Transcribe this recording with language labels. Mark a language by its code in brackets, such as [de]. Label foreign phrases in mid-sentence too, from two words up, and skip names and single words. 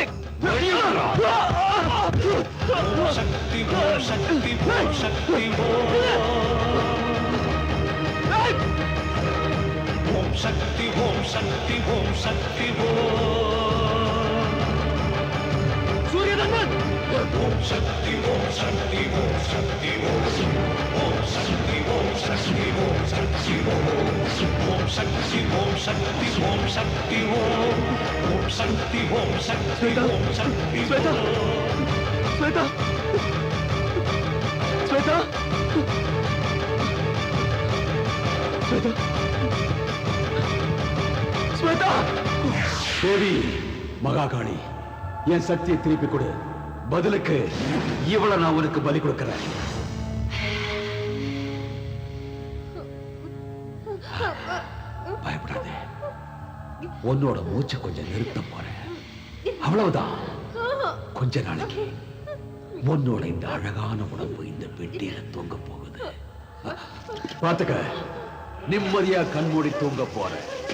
[ta] சக்தி சக்தி சக்தி ஓம் சக்தி ஓம் சக்தி ஓம் சக்தி சூரியதர்மன், ஓம் சக்தி ஓம் சக்தி ஓம் சக்தி ஓம் சக்தி ஓம் சக்தி ஓம் சக்தி [sa] शक्ति ओम शक्ति ओम शक्ति ओम शक्ति ओम शक्ति ओम शक्ति [ta] श्वेता श्वेता श्वेता श्वेता श्वेता தேவி மகாகாளி என் சக்தியை திருப்பி கொடு பதிலுக்கு இவளை நான் உனக்கு பலி கொடுக்கிறேன் பயப்படாதே உன்னோட மூச்சை கொஞ்சம் நிறுத்த போறேன் அவ்வளவுதான் கொஞ்ச நாளைக்கு உன்னோட இந்த அழகான உடம்பு இந்த பெட்டியில தூங்க போகுது பாத்துக்க நிம்மதியா கண்மூடி தூங்க போறேன்